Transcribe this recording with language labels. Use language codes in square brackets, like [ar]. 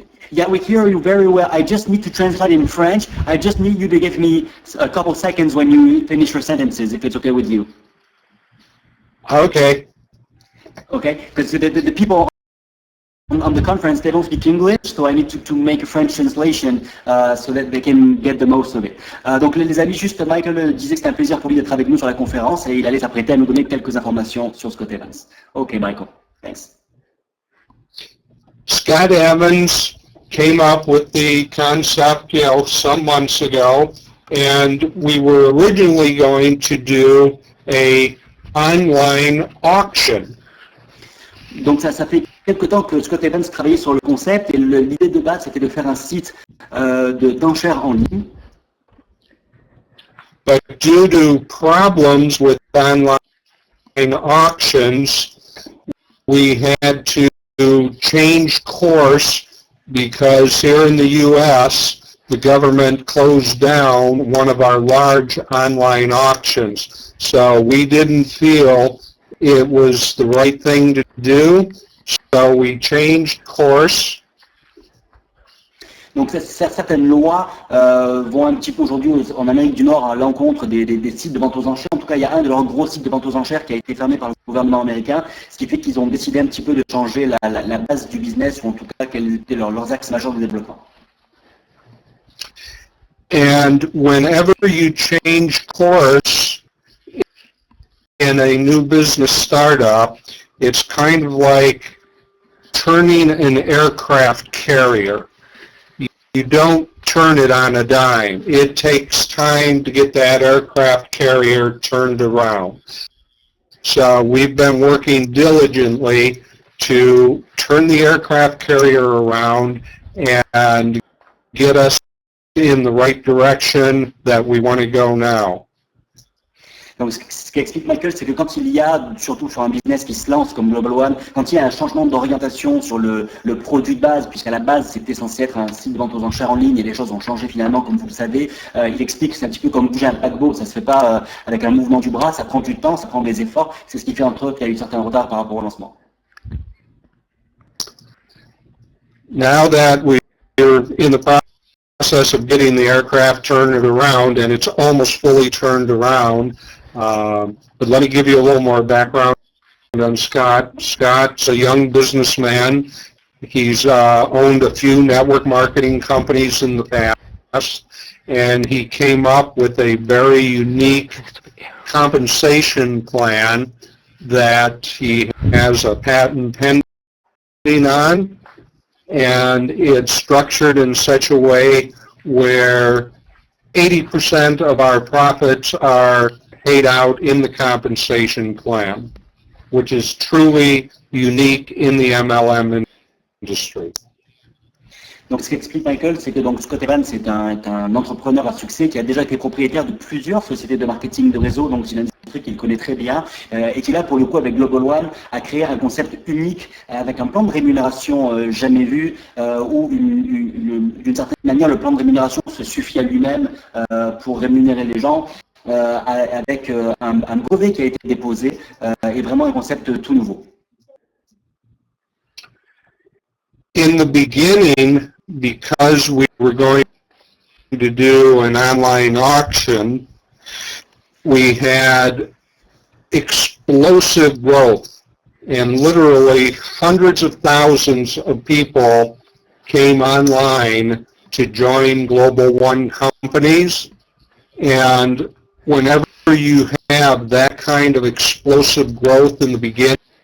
[en] Yeah, we hear you very well. I just need to translate in French. I just need you to give me a couple seconds when you finish your sentences, if it's okay with you. Okay. Okay, because the people on the conference, they don't speak English, so I need to make a French translation so that they can get the most of it. [fr] Donc les amis, juste Michael disait que c'était un plaisir pour lui d'être avec nous sur la conférence et il allait s'apprêter à nous donner quelques informations sur Scott Evans. [en] Ok, Michael, thanks. Scott Evans came up with the concept, some months ago, and we were originally going to do a online auction. [fr] Donc ça fait quelque temps que Scott Evans travaillait sur le concept et l'idée de base c'était de faire un site d'enchères en ligne. [en] But due to problems with online auctions, we had to change course because here in the U.S., the government closed down one of our large online auctions. So we didn't feel it was the right thing to do, so we changed course. [fr] Donc certaines lois vont un petit peu aujourd'hui en Amérique du Nord à l'encontre des sites de vente aux enchères. En tout cas, il y a un de leurs gros sites de vente aux enchères qui a été fermé par le gouvernement américain, ce qui fait qu'ils ont décidé un petit peu de changer la base du business, ou en tout cas quels étaient leurs axes majeurs de développement. [en] And whenever you change course in a new business startup, it's kind of like turning an aircraft carrier. You don't turn it on a dime. It takes time to get that aircraft carrier turned around. So we've been working diligently to turn the aircraft carrier around and get us in the right direction that we want to go now. [fr] Donc, ce qu'explique Michael, c'est que quand il y a, surtout sur un business qui se lance comme GlobalOne, quand il y a un changement d'orientation sur le produit de base, puisqu'à la base c'était censé être un site de vente aux enchères en ligne et les choses ont changé finalement, comme vous le savez, il explique que c'est un petit peu comme bouger un paquebot, ça se fait pas avec un mouvement du bras, ça prend du temps, ça prend des efforts, c'est ce qui fait entre autres qu'il y a eu certains retards par rapport au lancement. [en] Now that we're in the process of getting the aircraft turned around, and it's almost fully turned around, but let me give you a little more background on Scott. Scott's a young businessman. He's owned a few network marketing companies in the past, and he came up with a very unique compensation plan that he has a patent pending on, and it's structured in such a way where 80% of our profits are paid out in the compensation plan, which is truly unique in the MLM industry. [fr] Donc ce qu'explique Michael, c'est que donc Scott Evans est un entrepreneur à succès qui a déjà été propriétaire de plusieurs sociétés de marketing de réseau, donc c'est une industrie qu'il connaît très bien et qui là pour le coup avec GlobalOne a créé un concept unique avec un plan de rémunération jamais vu où d'une certaine manière le plan de rémunération se suffit à lui-même pour rémunérer les gens. Avec un brevet qui a été déposé et vraiment un concept tout nouveau. [en] In the beginning, because we were going to do an online auction, we had explosive growth, and literally hundreds of thousands of people came online to join GlobalOne companies, and whenever you have that kind of explosive growth in the beginning,